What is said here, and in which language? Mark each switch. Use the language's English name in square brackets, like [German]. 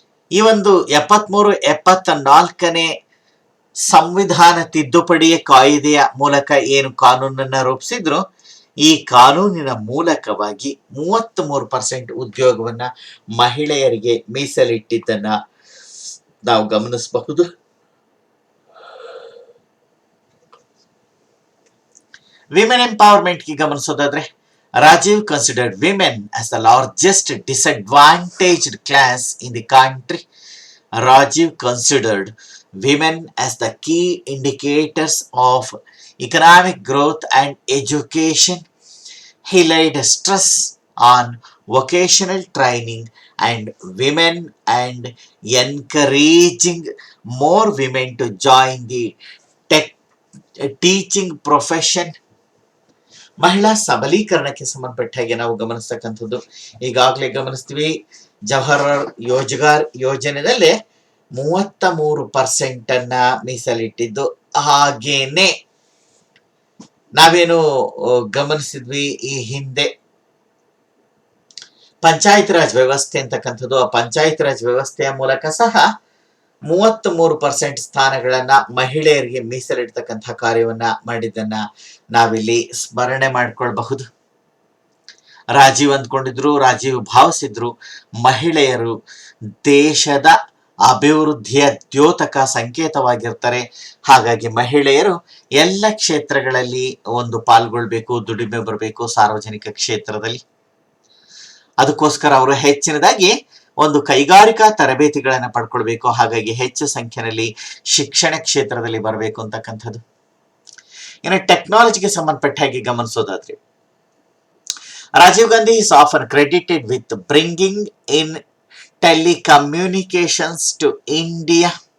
[Kannada] ಈ ಒಂದು 73-74ನೇ ಸಂವಿಧಾನ ತಿದ್ದುಪಡಿ ಕಾಯ್ದೆಯ ಮೂಲಕ ಏನು ಕಾನೂನನ್ನ ರೂಪಿಸಿದ್ರು, ಈ ಕಾನೂನಿನ ಮೂಲಕವಾಗಿ 33% ಉದ್ಯೋಗವನ್ನ ಮಹಿಳೆಯರಿಗೆ ಮೀಸಲಿಟ್ಟಿದ್ದನ್ನ ನಾವು ಗಮನಿಸಬಹುದು. [English] women empowerment [Kannada] ಗೆ ಗಮನಿಸೋದಾದ್ರೆ, [English] Rajiv considered women as the largest disadvantaged class in the country. Rajiv considered women as the key indicators of economic growth and education. He laid stress on vocational training and women and encouraging more women to join the teaching profession. [Kannada] ಮಹಿಳಾ ಸಬಲೀಕರಣಕ್ಕೆ ಸಂಬಂಧಪಟ್ಟ ಹಾಗೆ ನಾವು ಗಮನಿಸ್ತಕ್ಕಂಥದ್ದು, ಈಗಾಗಲೇ ಗಮನಿಸ್ತೀವಿ, ಜವಾಹರ್ ರೋಜ್ಗಾರ್ ಯೋಜನೆಯಲ್ಲಿ 33% ಮೀಸಲಿಟ್ಟಿದ್ದು. ಹಾಗೇನೆ ನಾವೇನು ಗಮನಿಸಿದ್ವಿ ಈ ಹಿಂದೆ, ಪಂಚಾಯತ್ ರಾಜ್ ವ್ಯವಸ್ಥೆ ಅಂತಕ್ಕಂಥದ್ದು, ಆ ಪಂಚಾಯತ್ ರಾಜ್ ವ್ಯವಸ್ಥೆಯ ಮೂಲಕ ಸಹ 33% ಸ್ಥಾನಗಳನ್ನ ಮಹಿಳೆಯರಿಗೆ ಮೀಸಲಿಡ್ತಕ್ಕಂಥ ಕಾರ್ಯವನ್ನ ಮಾಡಿದ್ದನ್ನ ನಾವಿಲ್ಲಿ ಸ್ಮರಣೆ ಮಾಡ್ಕೊಳ್ಬಹುದು. ರಾಜೀವ್ ಅಂದ್ಕೊಂಡಿದ್ರು, ರಾಜೀವ್ ಭಾವಿಸಿದ್ರು, ಮಹಿಳೆಯರು ದೇಶದ ಅಭಿವೃದ್ಧಿಯ ದ್ಯೋತಕ ಸಂಕೇತವಾಗಿರ್ತಾರೆ. ಹಾಗಾಗಿ ಮಹಿಳೆಯರು ಎಲ್ಲ ಕ್ಷೇತ್ರಗಳಲ್ಲಿ ಒಂದು ಪಾಲ್ಗೊಳ್ಬೇಕು, ದುಡಿಮೆ ಬರಬೇಕು ಸಾರ್ವಜನಿಕ ಕ್ಷೇತ್ರದಲ್ಲಿ. ಅದಕ್ಕೋಸ್ಕರ ಅವರು ಹೆಚ್ಚಿನದಾಗಿ ಒಂದು ಕೈಗಾರಿಕಾ ತರಬೇತಿಗಳನ್ನು ಪಡ್ಕೊಳ್ಬೇಕು. ಹಾಗಾಗಿ ಹೆಚ್ಚು ಸಂಖ್ಯೆಯಲ್ಲಿ ಶಿಕ್ಷಣ ಕ್ಷೇತ್ರದಲ್ಲಿ ಬರಬೇಕು ಅಂತಕ್ಕಂಥದ್ದು. ಇನ್ನು ಟೆಕ್ನಾಲಜಿಗೆ ಸಂಬಂಧಪಟ್ಟ ಹಾಗೆ ಗಮನಿಸೋದಾದ್ರೆ [English] Rajiv Gandhi is often credited with bringing in telecommunications to India.